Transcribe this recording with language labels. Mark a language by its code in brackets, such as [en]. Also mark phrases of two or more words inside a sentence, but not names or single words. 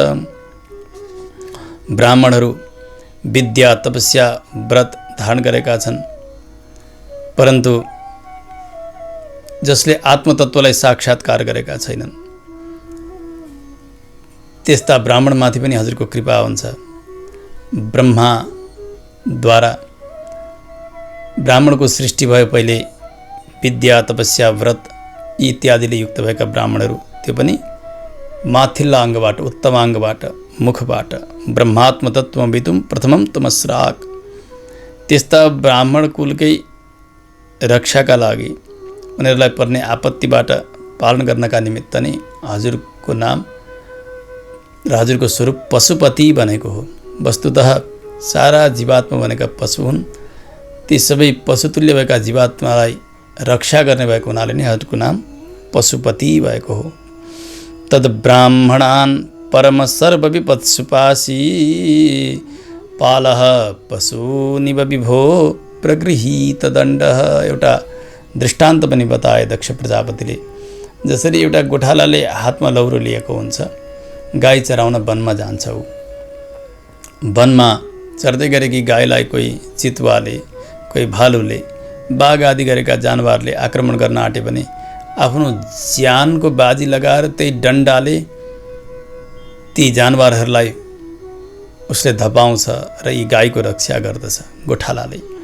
[ne] ब्राह्मणहरू विद्या, तपस्या, व्रत धारण गरेका छन्, परन्तु जसले आत्मतत्त्वलाई साक्षात्कार गरेका छैनन् त्यस्ता ब्राह्मणमाथि पनि हजुरको कृपा हुन्छ। ब्रह्माद्वारा ब्राह्मणको सृष्टि भयो। पहिले विद्या, तपस्या, व्रत इत्यादिले युक्त भएका ब्राह्मणहरू त्यो पनि माथिल्ला अङ्गबाट, उत्तम अङ्गबाट, मुखबाट [sa] ब्रह्मात्मतत्त्वं वितुं प्रथमं तमस्राक। [ne] त्यस्ता ब्राह्मण कुलकै रक्षाका लागि, उनीहरूलाई पर्ने आपत्तिबाट पालन गर्नका निमित्त नै हजुरको नाम र हजुरको स्वरूप पशुपति भनेको हो। वस्तुतः सारा जीवात्मा भनेका पशु हुन्। ती सबै पशुतुल्य भएका जीवात्मालाई रक्षा गर्ने भएको हुनाले नै हजुरको नाम पशुपति भएको हो। [sa] तद ब्राह्मणान् परम सर्व विपत्सुपासी पालः पशुनिव विभो प्रगृहीत दण्डः। [ne] एउटा दृष्टान्त पनि बताए दक्ष प्रजापतिले। जसरी एउटा गोठालाले हातमा लौरो लिएको हुन्छ, गाई चराउन वनमा जान्छ। ऊ वनमा चर्दै गरेकी गाईलाई कोही चितुवाले, कोही भालुले, बाघ आदि गरेका जानवरले आक्रमण गर्न आँटे भने आफ्नो ज्यानको बाजी लगाएर त्यही डन्डाले ती जानवरहरूलाई उसले धपाउँछ र यी गाईको रक्षा गर्दछ गोठालाले।